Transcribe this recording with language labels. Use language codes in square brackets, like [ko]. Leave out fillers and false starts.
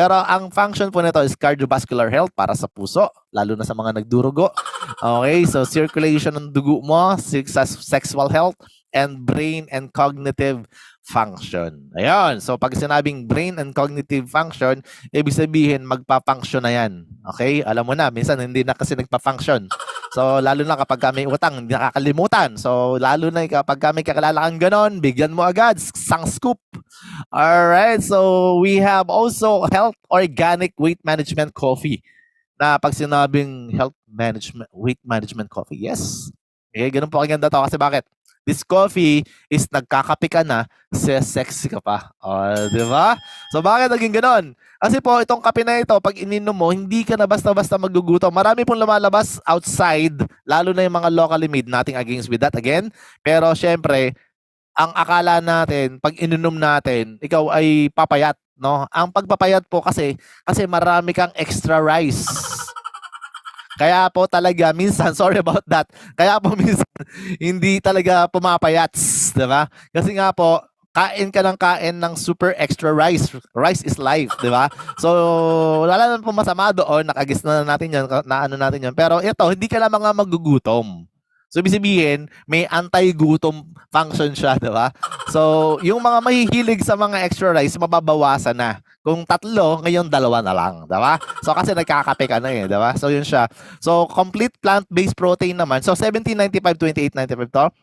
[tl] Pero ang function po nito is cardiovascular health para sa puso, lalo na sa mga nagdurugo. [en] Okay, so circulation [tl] ng dugo mo, [en] sexual health, and brain and cognitive function. [tl] Ayun. So pag sinabing brain and cognitive function, ibig sabihin magpa-function na yan. Okay? Alam mo na, minsan hindi na kasi nagpa-function. So, lalo na kapag may utang, hindi nakakalimutan. So, lalo na kapag may kakilala kang ganon, bigyan mo agad, sang scoop. [en] Alright, so we have also Health Organic Weight Management Coffee. [tl] Na pag sinabing Health Management, Weight Management Coffee, yes. Okay, ganun po kaganda to. Kasi bakit? [en] This coffee is [tl] nagkakape ka na, sexy ka pa. Di ba? So, bakit naging ganon? Kasi po, itong kape na ito, pag ininom mo, hindi ka na basta-basta magugutom. Marami pong lumalabas outside, lalo na yung mga locally made, [en] nothing against with that again. [tl] Pero syempre, ang akala natin, pag ininom natin, ikaw ay papayat, no? Ang pagpapayat po kasi marami kang extra rice. Kaya po talaga, minsan, [en] sorry about that, [tl] kaya po minsan, hindi talaga pumapayats, di ba? Kasi nga po, kain ka ng super extra rice. [en] Rice is life, [tl] di ba? So, wala na po masama doon, nakagis na natin yan, naano natin yan. Pero ito, hindi ka na mga magugutom. So, ibig sabihin, may anti-gutom function siya, di ba? So, yung mga mahihilig sa mga extra rice, mababawasan na. Kung 3, ngayon 2 na lang, di ba? So, kasi nagkakape ka na eh, di ba? So, yun siya. [en] So, complete plant-based protein naman. So, $17.95, $28.95 to.